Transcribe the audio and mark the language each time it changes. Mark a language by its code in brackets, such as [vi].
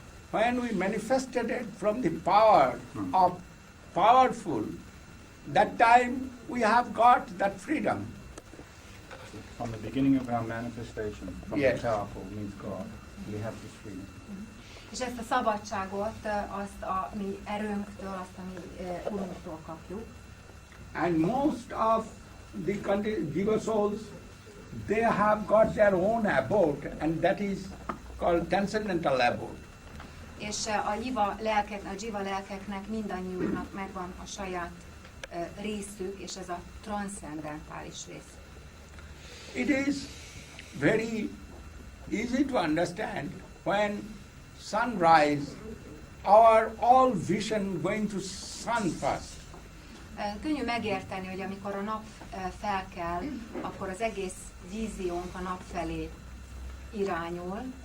[en] When we manifested it from the power of powerful, that time we have got that freedom. From the beginning of our manifestation, from Yes. the powerful means God, we have this freedom. [hu] És ezt a szabadságot, azt a mi erőnktől, azt a mi urunktól kapjuk. [en] And most of the jiva souls, they have got their own abode, and that is called transcendental abode. [hu] És a jiva lelkeknek mindannyiunknak megvan a saját részük, és ez a transzcendentális rész. [en] It is very easy to understand when sunrise, our all vision going to sun first. [hu] Könnyű megérteni, hogy amikor a nap felkel, akkor az egész víziónk a nap felé irányul.